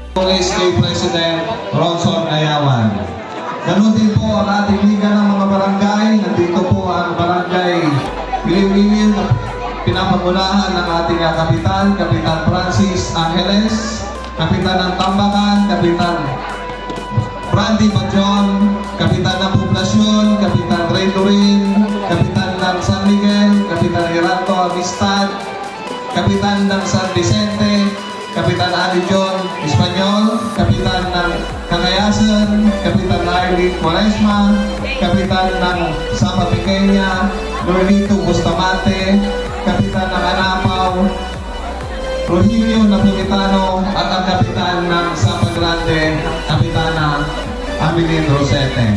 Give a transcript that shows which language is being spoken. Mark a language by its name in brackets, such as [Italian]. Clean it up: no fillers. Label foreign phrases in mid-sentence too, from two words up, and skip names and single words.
[Filipino] always kay President Ronson Ayawan. Ganun din po ang ating liga ng mga barangay. Nandito po ang barangay Iliw-Iliw na pinapangunahan ng ating kapitan, Kapitan Francis Angeles, Kapitan ng Tambakan, Kapitan Brandy Bajon, Kapitan ng Poblasyon, Kapitan Ray Lorin, Kapitan ng San Miguel, Kapitan Gerardo Amistad, Kapitan ng San Vicente, Kapitan Ali John Espanyol, Kapitan ng Cagayasan, Kapitan Arlie Quaresma, Kapitan ng Sapa Pequeña, Lorito Bustamante, Kapitan ng Anapaw, Rogelio Napolitano, at ang Kapitan ng Sapa Grande, Kapitana Amelin Rosete.